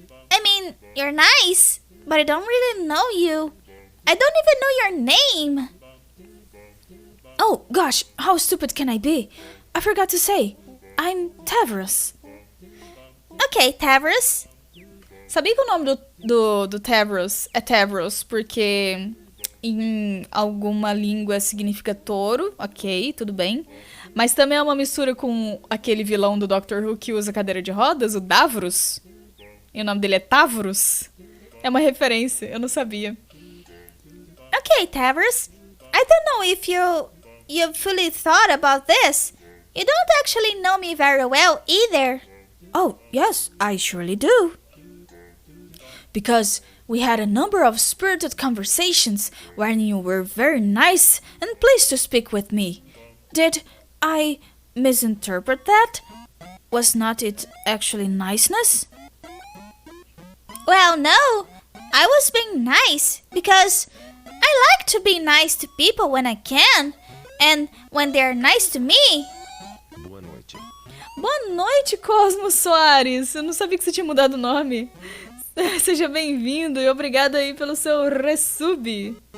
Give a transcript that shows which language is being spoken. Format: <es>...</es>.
<en>I mean, you're nice, but I don't really know you. I don't even know your name. Oh, gosh, how stupid can I be? I forgot to say, I'm Tavros. Okay, Tavros.</en> <pt>Sabia que o nome do Tavros é Tavros porque em alguma língua significa touro, ok, tudo bem. Mas também é uma mistura com aquele vilão do Doctor Who que usa cadeira de rodas, o Davros. E o nome dele é Tavros. É uma referência, eu não sabia.</pt> <en>Okay, Tavros. I don't know if you've fully thought about this. You don't actually know me very well either. Oh, yes, I surely do. Because we had a number of spirited conversations wherein you were very nice and pleased to speak with me. Did I misinterpret that? Was not it actually niceness? Well, no. I was being nice because I like to be nice to people when I can and when they're nice to me.</en> <pt>Boa noite. Boa noite, Cosmo Soares. Eu não sabia que você tinha mudado o nome. Seja bem-vindo e obrigado aí pelo seu resub.</pt>